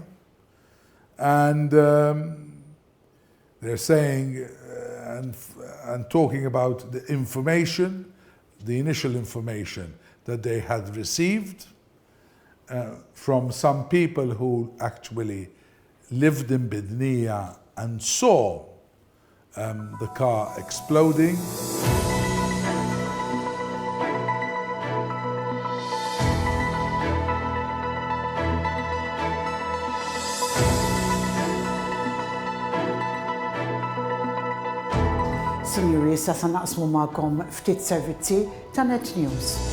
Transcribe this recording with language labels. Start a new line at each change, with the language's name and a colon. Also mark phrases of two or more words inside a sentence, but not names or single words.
English: And they're saying and talking about the information, the initial information that they had received from some people who actually lived in Bidnija and saw the car exploding.
Maltese: Sinjuri, issa sa naqsmu magħkom ftit servizzi ta' Net News.